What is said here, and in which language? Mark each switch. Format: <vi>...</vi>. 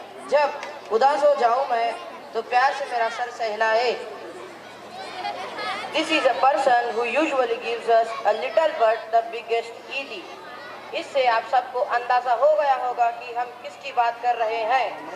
<hi>जब उदास हो जाऊं मैं तो प्यार से मेरा sir सहलाए।</hi> <en>This is a person who usually gives us a little but the biggest ED.</en> <hi>इससे आप सबको अंदाजा हो गया होगा कि हम किसकी बात कर रहे हैं।</hi>